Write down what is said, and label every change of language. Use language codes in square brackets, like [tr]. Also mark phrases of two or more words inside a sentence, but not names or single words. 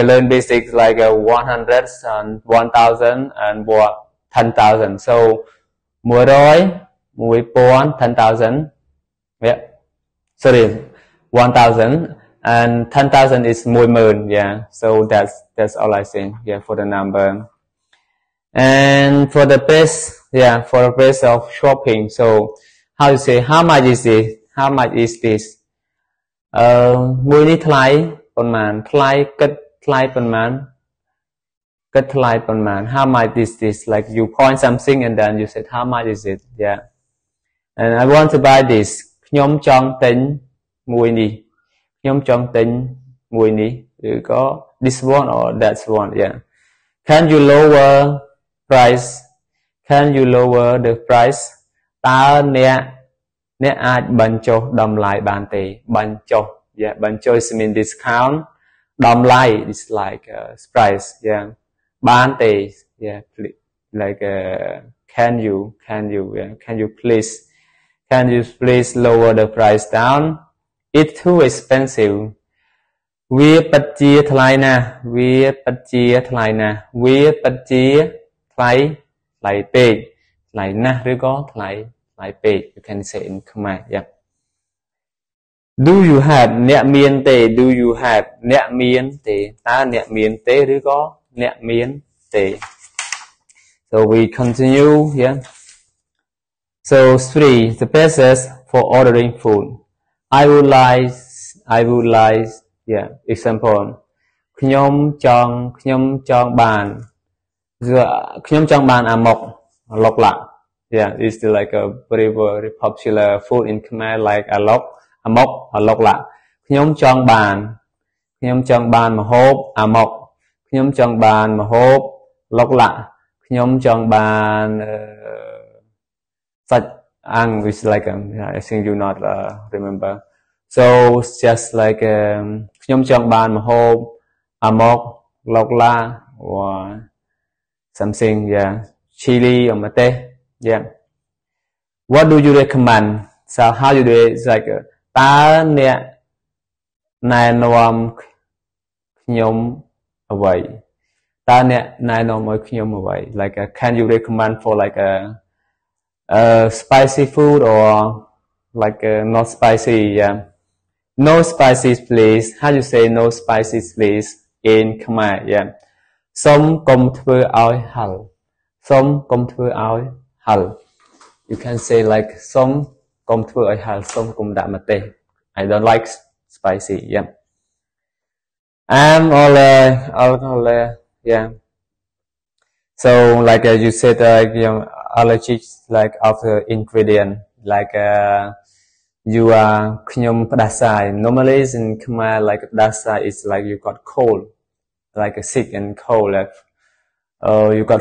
[en] learn basics like 100 and 1000 and 10,000 so 100 1000 10,000 yeah sorry 1000 and 10,000 is 10,000 yeah so that's all I say yeah for the number and for the price yeah for the price of shopping so how you say how much is this [km] មួយនេះថ្លៃប៉ុន្មានថ្លៃគិតថ្លៃប៉ុន្មាន [en] how much is this like you point something and then you said how much is it yeah and I want to buy this [km] ខ្ញុំចង់ទិញមួយនេះ [en] ឬក៏ this one or that one yeah can you lower the price តើ [km] អ្នកអាចបញ្ចុះតម្លៃបានទេបញ្ចុះ [en] yeah បញ្ចុះ is mean discount តម្លៃ is like price yeah [km] បានទេ [en] yeah like can you yeah can you please lower the price down it's too expensive [km] វាពិតជាថ្លៃណាស់វាពិតជាថ្លៃ ពេកថ្លៃណាស់ឬក៏ថ្លៃពេក [en] you can say in Khmer yeah do you have [km] អ្នកមានទេ [en] do you have [km] អ្នកមានទេតើអ្នកមានទេឬក៏អ្នកមានទេ [en] so we continue yeah So 3. The basis for ordering food. I would like, yeah, example. [km] ខ្ញុំចង់បាន ខ្ញុំចង់បានអាម៉ុកឡុកឡាក់ [en] yeah, it's like a very very popular food in Khmer like alok amok alok la [km] ខ្ញុំចង់បានម្ហូបអាម៉ុកខ្ញុំចង់បានម្ហូបឡុកឡាក់ខ្ញុំចង់បាន សាច់អាំង [en] which like I think you not remember so it's just like [km] ខ្ញុំចង់បានម្ហូបអាម៉ុកឡុកឡាក់ [en] or something yeah chili or mate yeah what do you recommend so how you do it it's like [km] តើអ្នកណែនាំខ្ញុំអ្វីតើអ្នកណែនាំឲ្យខ្ញុំអ្វី [en] like can you recommend for like a spicy food or like not spicy yeah no spicy please how you say no spicy please in Khmer yeah [km] សូមកុំធ្វើឲ្យហឹរសូមកុំធ្វើឲ្យហឹរ [en] you can say like [km] សូមកុំធ្វើឲ្យហឹរសូមកុំដាក់ម្ទេស [en] I don't like spicy yeah I'm all yeah so like you said allergic like of the ingredient like you are [km] ខ្ញុំផ្ដាសាយ [en] normally in Khmer like ផ្ដាសាយ is like you got cold like sick and cold like you got